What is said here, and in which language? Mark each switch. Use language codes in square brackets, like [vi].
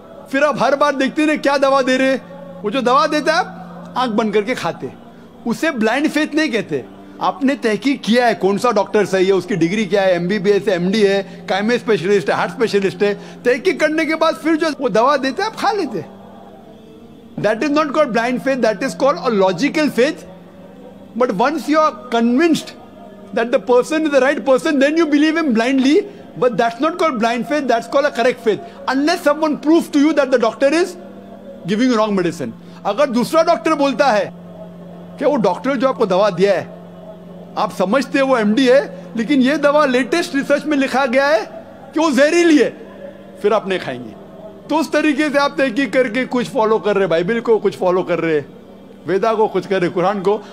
[ur] پھر آپ ہر بار دیکھتے ہیں کیا دوا دے رہے, وہ جو دوا دیتا ہے آپ آنکھ بند کر کے کھاتے. اسے بلائنڈ فیتھ نہیں کہتے. آپ نے تحقیق کیا ہے کون سا ڈاکٹر صحیح ہے, اس کی ڈگری کیا ہے, MBBS ہے, MD ہے, کائمے اسپیشلسٹ ہے, ہارٹ اسپیشلسٹ ہے. تحقیق کرنے کے بعد پھر جو وہ دوا دیتے آپ کھا لیتے. [en] That is not called blind faith, that is called a logical faith. But once you are convinced that the person is the right person, then you believe him blindly. But that's not called blind faith, that's called a correct faith. Unless someone proves to you that the doctor is giving you wrong medicine. [ur] اگر دوسرا doctor بولتا ہے کہ وہ doctor جو آپ کو دوا دیا ہے آپ سمجھتے وہ MD ہے, لیکن یہ دوا لیٹسٹ ریسرچ میں لکھا گیا ہے کہ وہ زہریلی ہے, پھر آپ نہیں کھائیں گے. تو اس طریقے سے آپ تحقیق کر کے کچھ فالو کر رہے, بائبل کو کچھ فالو کر رہے, ویدا کو کچھ کر رہے, قرآن کو.